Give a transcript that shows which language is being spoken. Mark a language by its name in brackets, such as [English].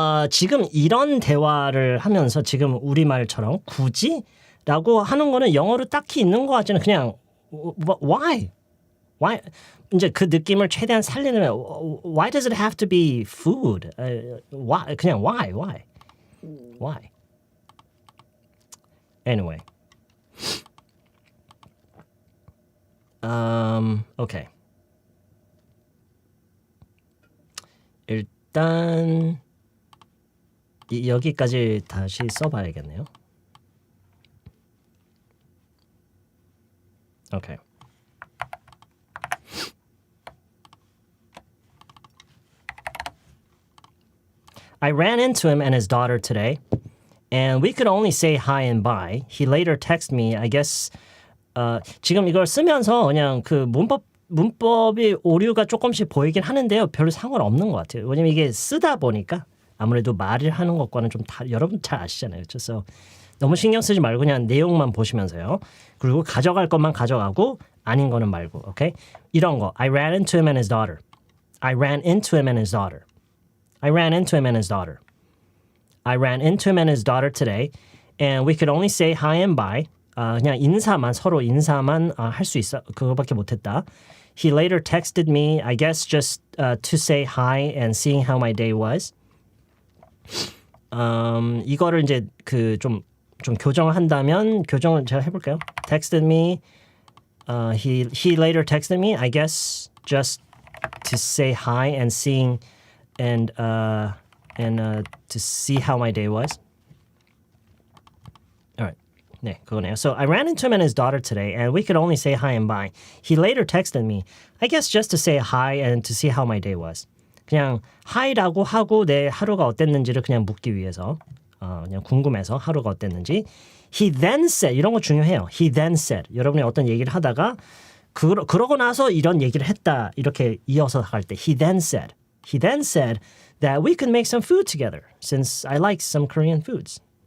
[Korean] 지금 이런 대화를 하면서 지금 우리말처럼 굳이? 라고 하는 거는 영어로 딱히 있는 것 같지는 그냥 why? [English] Why? [Korean] 이제 그 느낌을 최대한 살리려면 [English] why does it have to be food? Why? [Korean] 그냥 [English] why? Why? Anyway. Okay. [Korean] 일단 여기까지 다시 써봐야겠네요. [English] Okay. I ran into him and his daughter today, and we could only say hi and bye. He later texted me, I guess, [Korean] 지금 이걸 쓰면서 그냥 그 문법이 오류가 조금씩 보이긴 하는데요. 별로 상관없는 것 같아요. 왜냐면 이게 쓰다 보니까 아무래도 말을 하는 것과는 좀 여러분 잘 아시잖아요. 그래서 너무 신경 쓰지 말고 그냥 내용만 보시면서요. 그리고 가져갈 것만 가져가고 아닌 거는 말고, 오케이? 이런 거. [English] I ran into him and his daughter. I ran into him and his daughter. I ran into him and his daughter. I ran into him and his daughter today, and we could only say hi and bye. [Korean] 그냥 서로 인사만 할 수 있어. 그거밖에 못했다. [English] He later texted me, I guess just to say hi and seeing how my day was. [Korean] 이거를 이제 좀 교정을 한다면 교정을 제가 해볼까요? [English] Texted me. He later texted me, I guess just to say hi and seeing and to see how my day was. All right. [Korean] 네, 그거네요. [English] So I ran into him and his daughter today, and we could only say hi and bye. He later texted me, I guess just to say hi and to see how my day was. [Korean] 그냥 hi라고 하고 내 하루가 어땠는지를 그냥 묻기 위해서 그냥 궁금해서 하루가 어땠는지. [English] He then said, [Korean] 이런 거 중요해요. [English] He then said, [Korean] 여러분이 어떤 얘기를 하다가 그러고 나서 이런 얘기를 했다 이렇게 이어서 갈 때 [English] He then said that we could make some food together since I like some Korean foods.